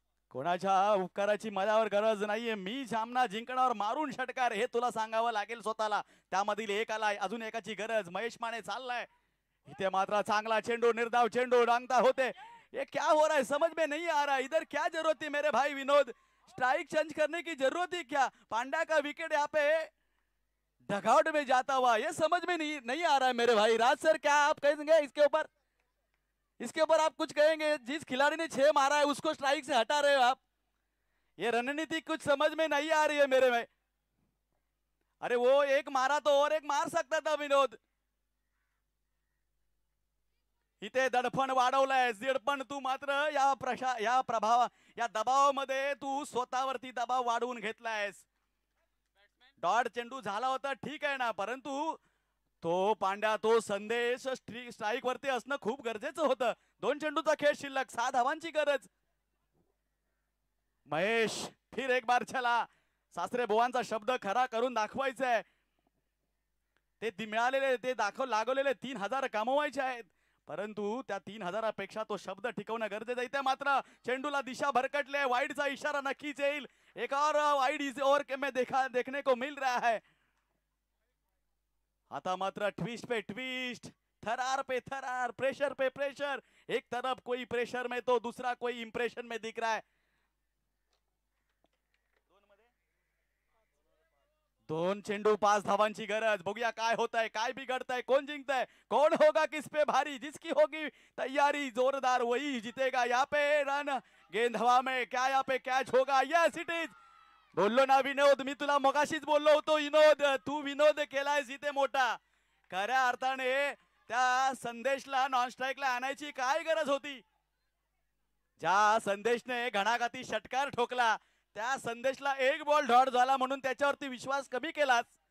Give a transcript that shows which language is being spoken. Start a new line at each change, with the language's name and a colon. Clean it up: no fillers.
Marathi: कोणाच्या उपकाराची माझ्यावर गरज नाहीये. मी सामना जिंकण्यावर मारून षटकार हे तुला सांगावं लागेल स्वतःला. त्यामधील एक आलाय, अजून एकाची गरज. महेश माने चाललाय इथे मात्र चांगला चेंडू, निर्धाव चेंडू डांगता होते.
Hindi: ये क्या हो रहा है समझ में नहीं आ रहा. इधर क्या जरूरत थी मेरे भाई विनोद, स्ट्राइक चेंज करने की जरूरत थी क्या. पांड्या का विकेट यहाँ पे डगआउट में जाता हुआ, ये समझ में नहीं आ रहा है मेरे भाई. राज सर क्या आप कहेंगे इसके ऊपर, इसके ऊपर आप कुछ कहेंगे. जिस खिलाड़ी ने 6 मारा है उसको स्ट्राइक से हटा रहे हो आप. ये रणनीति कुछ समझ में नहीं आ रही है मेरे भाई. अरे वो एक मारा तो और एक मार सकता था विनोद.
Marathi: इथे दडपण वाढवलंय. दडपण तू मात्र या दबावामध्ये तू स्वतःवरती दबाव वाढवून घेतलायस. डॉट चेंडू झाला होता ठीक आहे ना, परंतु तो पांड्या, तो संदेश स्ट्राइक वरती असणं खूप गरजेचं होतं. 2 चेंडूचा खेळ शिल्लक, 6 धावांची गरज. महेश
Hindi: फिर एक बार चला.
Marathi: सासरे बुवांचा शब्द खरा करून दाखवायचा आहे. ते मिळालेले, ते लागवलेले 3000 कमवायचे आहेत, परंतु त्या 3000 पेक्षा तो शब्द टिकवणं गरजेचं आहे. इथे मात्र चेंडूला दिशा भरकटले. वाईडचा इशारा नक्कीच येईल.
Hindi: एक और वाइड इस ओवर के में देखने को मिल रहा है.
Marathi: आता मात्र ट्विस्ट पे ट्विस्ट, थरार पे थरार, प्रेशर पे प्रेशर.
Hindi: एक तरफ कोई प्रेशर में तो दूसरा कोई इंप्रेशन में दिख रहा है.
Marathi: 2 चेंडू 5 धावांची गरज. बघूया काय होतंय, काय बिघडतंय, कोण जिंकतंय,
Hindi: कौन होगा किस पे भारी. जिसकी होगी तैयारी जोरदार वही जीतेगा. यहाँ पे रन, गेंद हवा में, क्या यहाँ पे कैच होगा.
English: Yes it is.
Marathi: बोललो ना विनोद, मी तुला मगाशीच बोललो होतो विनोद, तू विनोद केलायस इथे मोठा. खऱ्या अर्थाने त्या संदेशला नॉन स्ट्राईकला आणायची काय गरज होती. ज्या संदेशने घणाघाती षटकार ठोकला, त्या संदेशला एक बॉल डॉट झाला म्हणून त्याच्यावरती विश्वास कमी केलास.